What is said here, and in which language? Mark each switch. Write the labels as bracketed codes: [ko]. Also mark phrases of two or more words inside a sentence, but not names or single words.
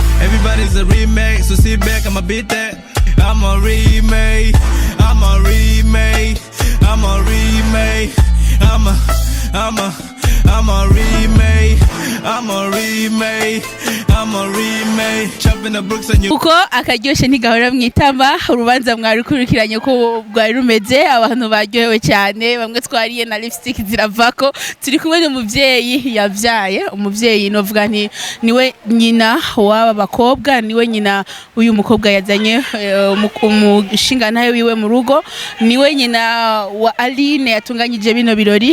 [en] Everybody's a remake, so sit back. I'ma beat that. I'm a remake. I'm a remake. I'm a remake. I'm a remake. I'm a remake. I'm a remake. Chopping the bricks and you. [rn] uko akaryoshe ntigahora mwitama. Urubanza mwari kurikiranye ko bwari rumeze, abantu baryohewe cyane, bamwe twariye na lipstick ziravako. Turi kumwe n'umuvyeyi yavyaye, umuvyeyi novuga nti niwe nyina w'aba bakobwa, niwe nyina uyu mukobwa yazanye umushinga nayo wiwe mu rugo, niwe nyina wa Aline yatunganyije bino birori.